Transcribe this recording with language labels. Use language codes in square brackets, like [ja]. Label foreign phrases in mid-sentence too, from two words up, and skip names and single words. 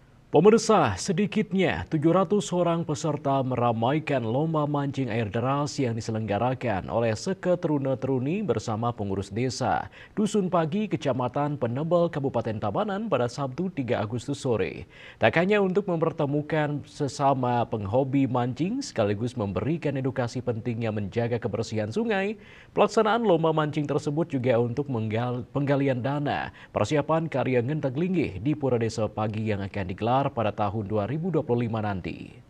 [id] Pemirsa, sedikitnya 700 orang peserta meramaikan lomba mancing air deras yang diselenggarakan oleh Seke Teruna-Teruni bersama pengurus desa Dusun Pagi, Kecamatan Penebel, Kabupaten Tabanan pada Sabtu 3 Agustus sore. Tak hanya untuk mempertemukan sesama penghobi mancing sekaligus memberikan edukasi pentingnya menjaga kebersihan sungai, pelaksanaan lomba mancing tersebut juga untuk penggalian dana persiapan karya Ngenteg Linggih di Pura Desa Pagi yang akan digelar pada tahun 2025 nanti.